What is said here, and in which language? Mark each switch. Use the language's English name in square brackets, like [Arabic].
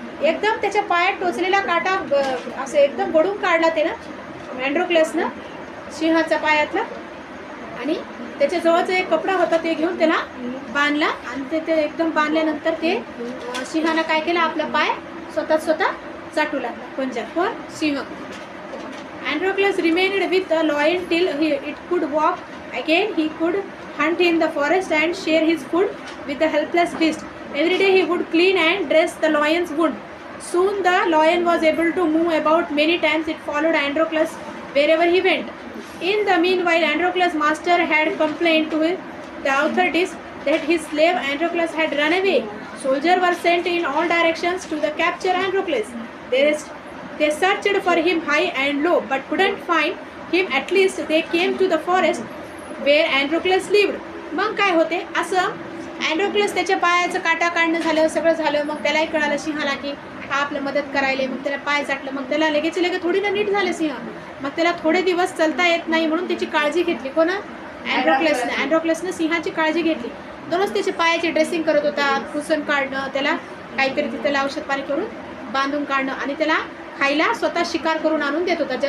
[Marathi] एकदम त्याच्या पायात टोचलेला काटा असं एकदम वडून काढला ते ना अँड्रोक्लसनं सिंहाच्या पायातला. आणि त्याच्या जवळचा एक कपडा होता, ते घेऊन त्याला बांधला आणि ते एकदम बांधल्यानंतर ते सिंहानं काय केलं, आपला पाय स्वतः चाटू लागला. कोण? सिंह. [English] Androclus remained with the lion till it could walk again. He could hunt in the forest and share his food with the helpless beast. Every day he would clean and dress the lion's wound. Soon the lion was able to move about. Many times it followed Androclus wherever he went. In the meanwhile, Androclus' master had complained to the authorities that his slave Androclus had run away. Soldiers were sent in all directions to the capture Androclus. They searched for him high and low, but couldn't find him. At least they came to the forest where Androclus lived. [Marathi] मग काय होते, असं अँड्रोक्लस त्याच्या पायाचं काटा काढणं झालं, सगळं झालं. मग त्यालाही कळालं सिंहाला की हा आपलं मदत करायला. मग त्याला पाय चाटलं. मग त्याला लगेच थोडी ना नीट झालं सिंह. मग त्याला थोडे दिवस चालता येत नाही म्हणून त्याची काळजी घेतली. कोण? अँड्रोक्लसनं सिंहाची काळजी घेतली. दोनच त्याच्या पायाची ड्रेसिंग करत होता, पुसून काढणं, त्याला काहीतरी त्याला औषध पाणी करून बांधून काढणं आणि त्याला खायला स्वतः शिकार करून आणून देत होता.